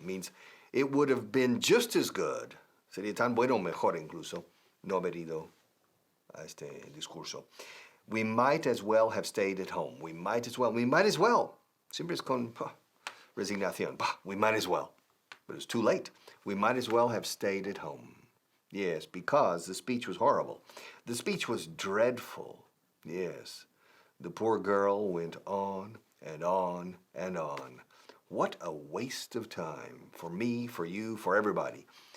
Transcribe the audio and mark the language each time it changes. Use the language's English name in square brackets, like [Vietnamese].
[English] Means it would have been just as good. [Spanish] Sería tan bueno, mejor incluso, no haber ido a este discurso. [English] We might as well have stayed at home. We might as well. [Spanish] Siempre es con resignación. [English] We might as well. But it's too late. We might as well have stayed at home. Yes, because the speech was horrible. The speech was dreadful. Yes. The poor girl went on and on and on. What a waste of time. For me, for you, for everybody.